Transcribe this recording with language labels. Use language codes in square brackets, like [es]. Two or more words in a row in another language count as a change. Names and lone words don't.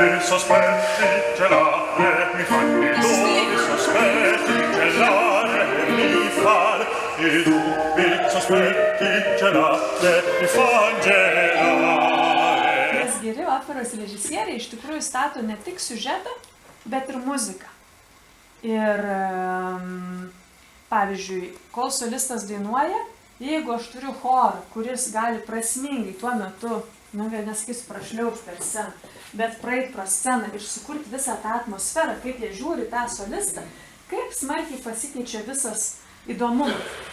[it] sospetti gelare mi fanno, i dubbi sospetti gelare mi fanno, i dubbi sospetti gelare mi fanno gelare. [lt] Geri operos režisieriai iš tikrųjų stato ne tik siužetą, bet ir muziką. Ir pavyzdžiui, kol solistas dainuoja, jeigu aš turiu chorą, kuris gali prasmingai tuo metu, nesakysiu prašliaužti per sceną, bet praeit pro sceną ir sukurti visą tą atmosferą, kaip jie žiūri tą solistą, kaip smarkiai pasikeičia visas įdomumas.